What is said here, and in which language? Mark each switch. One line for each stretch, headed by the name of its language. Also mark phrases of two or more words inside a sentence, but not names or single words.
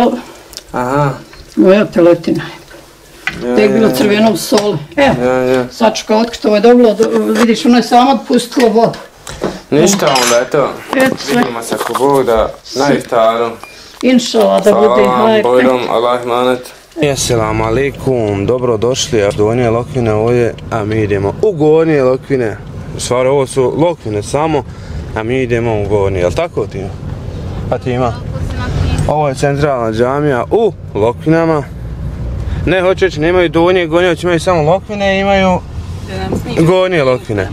Bosnian: Aha. Moja teletina je. Tek bilo crveno u soli. Evo, sad ću kao otkriti ovo je dobro, vidiš ono je samo odpustilo vodu. Ništa onda, eto. Vidimo se ako Bog da na iftaru. Inšala da bude hajde. Salam, bojrom, Allah manet.
Arabic: السلام عليكم,
Bosnian: dobro došli do Gornje Lokvine ovdje, a mi idemo u Gornje Lokvine. U stvari ovo su Lokvine samo, a mi idemo u Gornje, jel tako Tima? Pa Tima? Ovo je centralna džamija u Lokvinama. Ne, hoću reći, nemaju Donje Gornje, imaju samo Lokvine i imaju Gornje Lokvine.